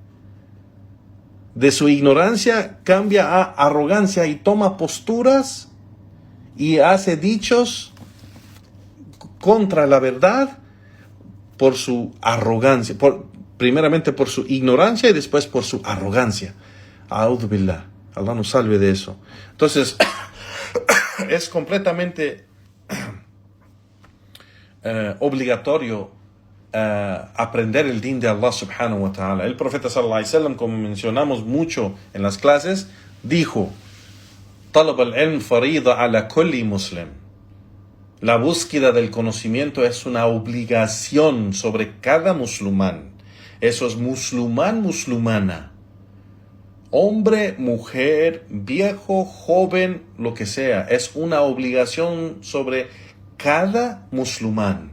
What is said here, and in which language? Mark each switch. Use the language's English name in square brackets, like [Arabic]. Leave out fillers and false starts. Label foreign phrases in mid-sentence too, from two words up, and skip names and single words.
[Spanish] De su ignorancia cambia a arrogancia y toma posturas y hace dichos contra la verdad por su arrogancia. Primeramente por su ignorancia y después por su arrogancia. [Arabic] أعوذ بالله. [Spanish] Allah nos salve de eso. Entonces, es completamente obligatorio aprender el din de Allah [Arabic] سبحانه وتعالى. [Spanish] El profeta [Arabic] صلى الله عليه وسلم, [Spanish] como mencionamos mucho en las clases, dijo: [Arabic] "طلب العلم فريضة على كل مسلم." [Spanish] La búsqueda del conocimiento es una obligación sobre cada musulmán. Eso es musulmán, musulmana. Hombre, mujer, viejo, joven, lo que sea. Es una obligación sobre cada musulmán.